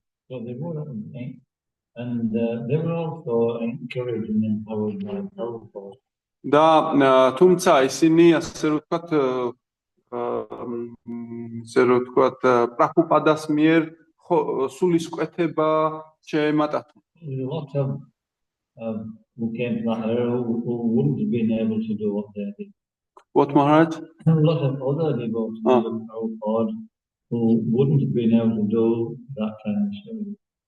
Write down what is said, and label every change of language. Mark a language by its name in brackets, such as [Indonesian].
[English] So they were, and they were also encouraged and empowered by Prabhupada. [Georgian] და თუმცა ისინი ასე რომ ვთქვათ პრაბჰუპადას მიერ სულისკვეთება შეემატათ. [English] Lots of who came to that era who wouldn't have been able to do what they did. What Maharaj? Lots of other devotees of Prabhupada who wouldn't have been able to do that kind of service.